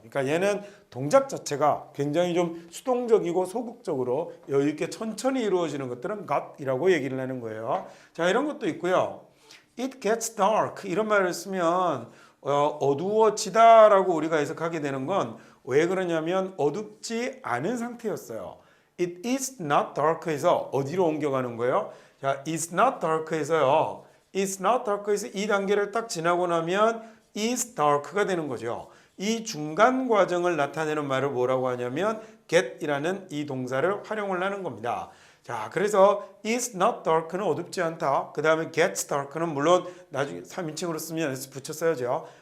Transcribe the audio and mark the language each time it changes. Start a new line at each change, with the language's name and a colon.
Korean: 그러니까 얘는 동작 자체가 굉장히 좀 수동적이고 소극적으로 여유 있게 천천히 이루어지는 것들은 got이라고 얘기를 하는 거예요. 자, 이런 것도 있고요.
English: It gets dark
Korean: 이런 말을 쓰면 어두워지다라고 우리가 해석하게 되는 건 왜 그러냐면 어둡지 않은 상태였어요.
English: It is not dark
Korean: 에서 어디로 옮겨가는 거예요? 자,
English: it's not dark
Korean: 에서요.
English: It's not dark
Korean: 에서 이 단계를 딱 지나고 나면
English: is dark
Korean: 가 되는 거죠. 이 중간 과정을 나타내는 말을 뭐라고 하냐면 get이라는 이 동사를 활용을 하는 겁니다. 자, 그래서
English: is not dark
Korean: 는 어둡지 않다. 그 다음에
English: gets dark
Korean: 는 물론 나중에 3인칭으로 쓰면 s 붙였어야죠.